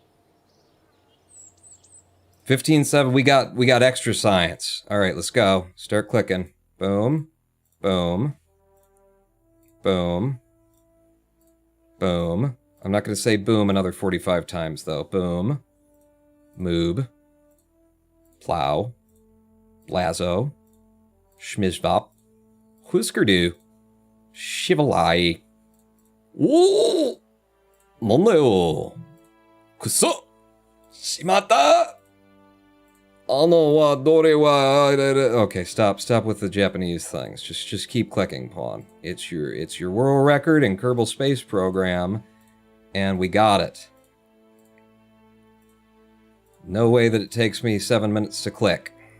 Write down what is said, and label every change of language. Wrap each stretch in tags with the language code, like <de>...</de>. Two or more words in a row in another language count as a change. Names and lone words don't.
<en>15.7. We got extra science. All right, let's go. Start clicking. Boom. Boom. Boom. Boom. I'm not going to say boom another 45 times, though. Boom. Moob. Plow. Lazo. Schmizvop. Whiskerdo. Shivalai. Woo! Moneo.</en> <ja>Kuso. Shimata.</ja> <en>Okay, stop with the Japanese things. Just keep clicking, Pawn. It's your world record in Kerbal Space Program, and we got it. No way that it takes me 7 minutes to click.</en>